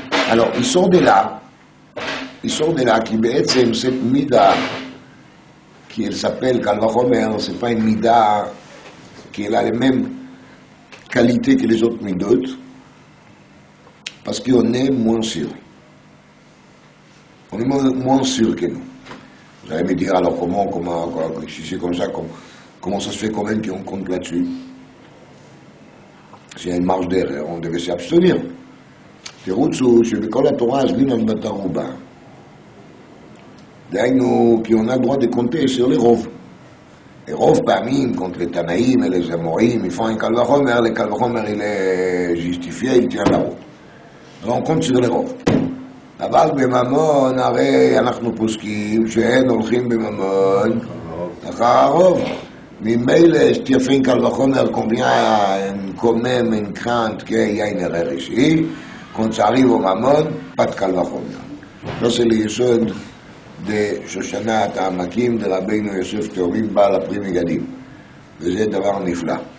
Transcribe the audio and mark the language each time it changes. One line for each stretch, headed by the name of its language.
French: Alors, il sort de là qui בעצם cette mida qui elle s'appelle Kal Vachomer, c'est pas une mida qui a les mêmes qualités que les autres midot, parce qu'on est moins sûr. On est moins sûr que nous. Vous allez me dire alors comment si c'est comme ça, comment ça se fait quand même qu'on compte là-dessus? S'il y a une marge d'erreur, on devait s'abstenir.
Hebrew: תירוצו שבכל התורה עזבינן בת ערובה. דהיינו, כי
French: on a le droit de compter sur les רוב. Les רוב פעמים, contre les Tanaïm et les Amorim, ils font un Kal Vachomer, le Kal Vachomer il est justifié, il tient la route. Alors on compte sur les רוב.
Hebrew: אבל בממון, הרי אנחנו פוסקים שאין הולכים בממון אחר הרוב. ממילא שתהיה
French: un Kal Vachomer, combien quand même une crainte qu'il y a une erreur ici. Quand ça arrive au Mammon, pas de Kal Vachomer. Ça, c'est le yesod de Shoshanat Ha'amakim de Rabbeinu Yosef Teorim Baal Apri Megadim.
Hebrew: וזה דבר נפלא.